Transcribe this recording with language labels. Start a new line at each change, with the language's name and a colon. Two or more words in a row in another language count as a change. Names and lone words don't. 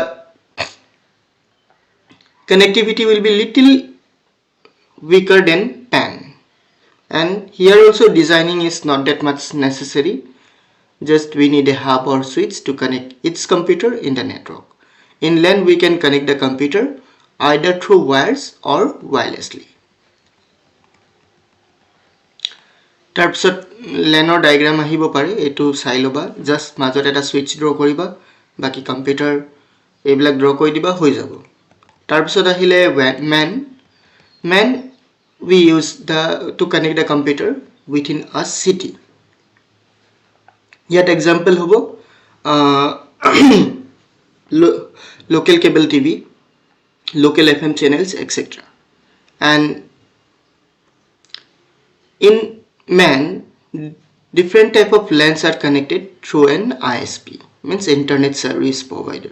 English: connectivity will be little weaker than PAN and here also designing is not that much necessary just we need a hub or switch to connect its computer in the network in LAN we can connect the computer either through wires or wirelessly
Assamese: তাৰপিছত লেনৰ ডায়াগ্ৰাম আহিব পাৰে, এইটো চাই ল'বা, জাষ্ট মাজত এটা সুইচ ড্ৰ কৰিবা, বাকি কম্পিউটাৰ এইবিলাক ড্ৰ কৰি দিবা, হৈ যাব। তাৰপিছত আহিলে
English: man we use to connect the computer within a city.
Assamese: ইয়াত example হ'ব
English: local cable TV, local FM channels,
Assamese: etc.
English: And in man, different type of LANs are connected through an ISP, means internet service provider.